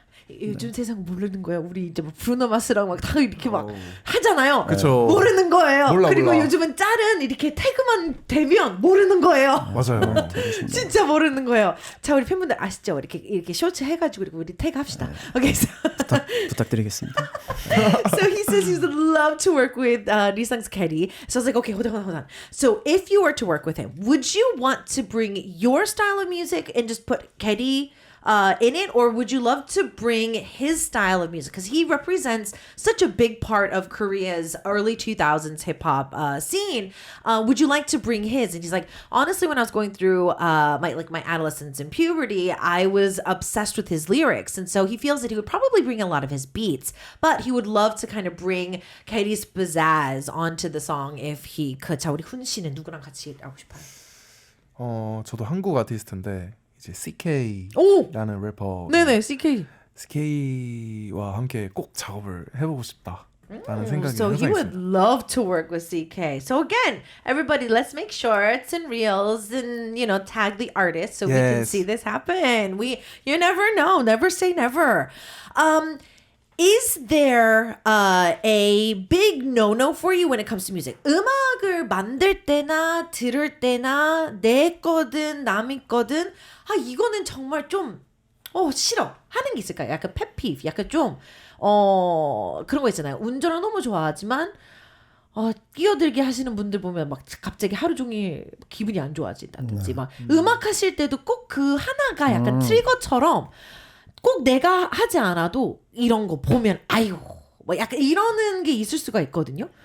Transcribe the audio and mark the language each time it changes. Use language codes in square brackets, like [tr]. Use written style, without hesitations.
[ko] 요즘 세상 모르는 거야. 우리 이제 뭐 브루노 마스랑 막 다 이렇게 막 하잖아요. 그쵸. 모르는 거예요. 몰라, 그리고 몰라. 요즘은 짤은 이렇게 태그만 되면 모르는 거예요. 맞아요. 진짜 모르는 거예요. 자, 우리 팬분들 아시죠? 이렇게 쇼츠 해가지고 그리고 우리 태그 합시다. [en] 오케이. So, [ko] 부탁드리겠습니다. [en] so he says he would love to work with Lee Sung's Kelly. So I was like, okay, hold on. So if you were to work with him, would you want to bring your style of music and just put Kelly in it, or would you love to bring his style of music? Because he represents such a big part of Korea's early 2000s hip hop scene. Would you like to bring his? And he's like, honestly, when I was going through my adolescence and puberty, I was obsessed with his lyrics, and so he feels that he would probably bring a lot of his beats, but he would love to kind of bring Katie's pizzazz onto the song if he could. [ko] 자, 우리 훈 씨는 누구랑 같이 하고 싶어요? 저도 한국 아티스트인데 이제 오! CK라는 래퍼. 네네, CK. CK와 함께 꼭 작업을 해보고 싶다라는 생각이 [en] So he [ko] 항상 [en] would [ko] 있어요. [en] love to work with CK. So again, everybody, let's make shorts and reels and tag the artist so we can Yes. see this happen. You never know, never say never. Is there a big no-no for you when it comes to music? [ko] 음악을 만들 때나 들을 때나 내 거든 남이 거든 이거는 정말 좀 싫어 하는 게 있을까요? 약간 펫피브, 약간 좀 그런 거 있잖아요. 운전을 너무 좋아하지만 끼어들게 하시는 분들 보면 막 갑자기 하루 종일 기분이 안 좋아진다든지 막 음악 하실 때도 꼭 그 하나가 약간 트리거처럼 꼭 내가 하지 않아도 이런 거 보면 아이고 뭐 약간 이러는 게 있을 수가 있거든요.